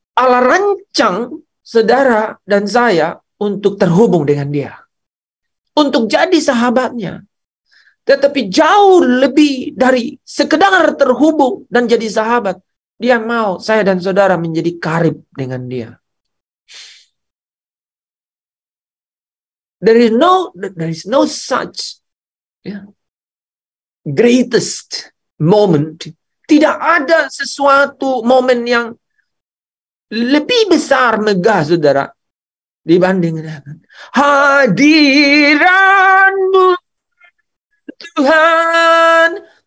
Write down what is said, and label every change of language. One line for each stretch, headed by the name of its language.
Indonesian: Allah rancang saudara dan saya untuk terhubung dengan Dia, untuk jadi sahabatnya. Tetapi jauh lebih dari sekedar terhubung dan jadi sahabat, Dia mau saya dan saudara menjadi karib dengan Dia.
English: There is no such greatest moment.
Indonesian: Tidak ada sesuatu momen yang lebih besar, megah, saudara, dibanding dengan hadirat-Mu Tuhan.